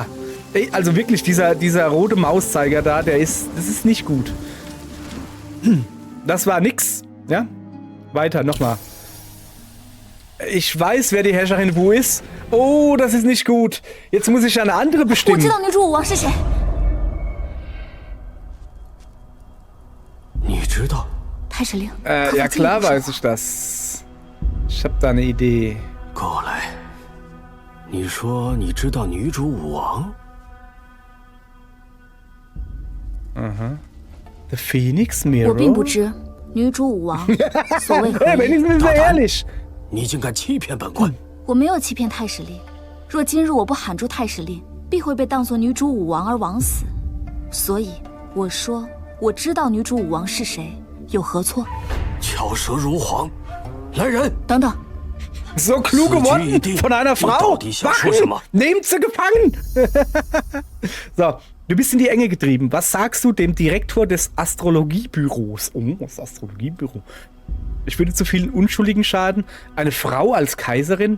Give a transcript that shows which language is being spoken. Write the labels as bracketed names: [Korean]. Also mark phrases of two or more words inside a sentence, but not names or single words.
[German] Ey, also wirklich, dieser rote Mauszeiger da, das ist nicht gut. Das war nix. Ja? Weiter, nochmal. Ich weiß, wer die Herrscherin Wu ist. Oh, das ist nicht gut. Jetzt muss ich eine andere [Chinese] 我知 [German] bestimmen. [Chinese] 道女主武王是谁。你知道？太史令， [German] Ja klar weiß ich das. Ich hab da eine Idee. [Chinese] 过来。你说你知道女主武王？ [English] The Phoenix [Chinese] 我 [English] Mirror? [Chinese] 并不知女主武王所谓何 [German] Hey, [Chinese] 意。 [German] wenigstens ist er ehrlich. [Chinese] 你竟敢欺骗本官！我没有欺骗太史令。若今日我不喊出太史令，必会被当作女主武王而枉死。所以我说我知道女主武王是谁，有何错？巧舌如簧，来人！等等， [German] So kluge Worte von einer Frau. Wachen! Nehmt sie gefangen. So, du bist in die Enge getrieben. Was sagst du dem Direktor des Astrologiebüros? Oh, das Astrologiebüro. Ich würde zu vielen Unschuldigen schaden. Eine Frau als Kaiserin?